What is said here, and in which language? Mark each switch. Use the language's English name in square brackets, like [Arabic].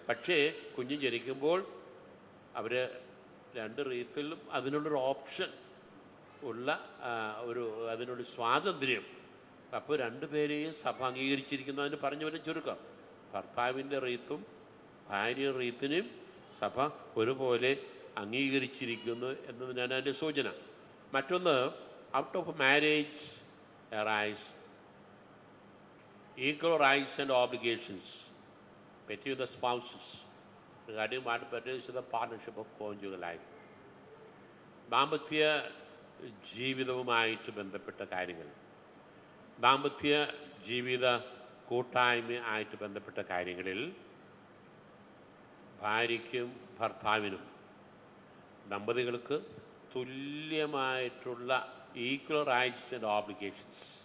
[Malayalam] പക്ഷേ കുഞ്ഞ് ജനിക്കുമ്പോൾ അവർ രണ്ട് റീത്തിലും അതിനുള്ളൊരു ഓപ്ഷൻ ഉള്ള അതിനൊരു സ്വാതന്ത്ര്യം. അപ്പോൾ രണ്ടുപേരെയും സഭ അംഗീകരിച്ചിരിക്കുന്നതിന് പറഞ്ഞവരെ ചുരുക്കം, ഭർത്താവിൻ്റെ റീത്തും ഭാര്യ റീത്തിനെയും സഭ ഒരുപോലെ അംഗീകരിച്ചിരിക്കുന്നു എന്നതിനാണ് അതിൻ്റെ സൂചന. [English] മറ്റൊന്ന്, out of marriage arise equal rights and obligations between the spouses regarding what pertains to the partnership of conjugal life. [Malayalam] ദാമ്പത്യ ജീവിതവുമായിട്ട് ബന്ധപ്പെട്ട കാര്യങ്ങൾ, ദാമ്പത്യ ജീവിത കൂട്ടായ്മ ആയിട്ട് ബന്ധപ്പെട്ട കാര്യങ്ങളിൽ ഭാര്യയ്ക്കും ഭർത്താവിനും ദമ്പതികൾക്ക് തുല്യമായിട്ടുള്ള [English] Equal rights and obligations.